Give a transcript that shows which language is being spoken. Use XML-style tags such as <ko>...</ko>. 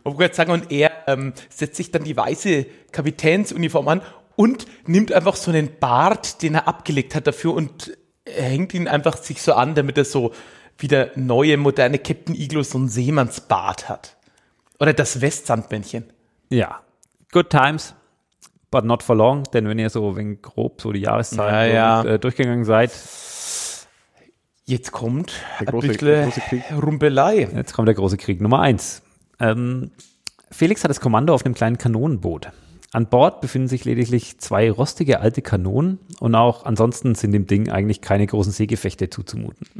<de>Oh Gott, sagen, und er setzt sich dann die weiße Kapitänsuniform an und nimmt einfach so einen Bart, den er abgelegt hat dafür und hängt ihn einfach sich so an, damit er so wieder neue, moderne Captain Iglo so ein Seemannsbart hat. Oder das Westsandmännchen.</de> <en>Ja, good times, but not for long.</en> <de>Denn wenn ihr so, wenn grob so die Jahreszeit durchgegangen seid. Jetzt kommt ein bisschen Rumpelei. Jetzt kommt der große Krieg Nummer 1. Felix hat das Kommando auf einem kleinen Kanonenboot. An Bord befinden sich lediglich zwei rostige alte Kanonen und auch ansonsten sind dem Ding eigentlich keine großen Seegefechte zuzumuten.</de>